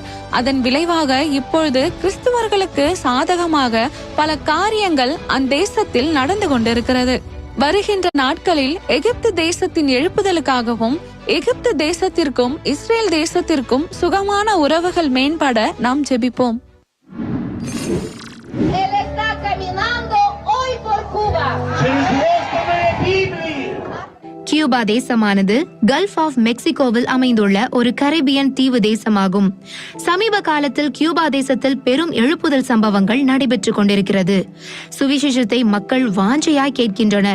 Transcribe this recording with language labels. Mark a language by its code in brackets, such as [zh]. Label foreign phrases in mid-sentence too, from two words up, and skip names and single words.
[ta] அதன் விளைவாக இப்பொழுது கிறிஸ்துவர்களுக்கு சாதகமாக பல காரியங்கள் அந்த தேசத்தில் நடந்து கொண்டிருக்கிறது. வருகின்ற நாட்களில் எகிப்து தேசத்தின் எழுப்புதலுக்காகவும் எகிப்து தேசத்திற்கும் இஸ்ரேல் தேசத்திற்கும் சுகமான உறவுகள் மேம்பட நாம் ஜெபிப்போம். [es] Él está caminando hoy por Cuba. [ta] கியூபா தேசமானது கல்ஃப் ஆஃப் மெக்சிகோவில் அமைந்துள்ள ஒரு கரீபியன் தீவு தேசமாகும். சமீப காலத்தில் கியூபா தேசத்தில் பெரும் எழுப்புதல் சம்பவங்கள் நடைபெற்றுக் கொண்டிருக்கிறது. சுவிசேஷத்தை மக்கள் வாஞ்சையாய் கேட்கின்றனர்.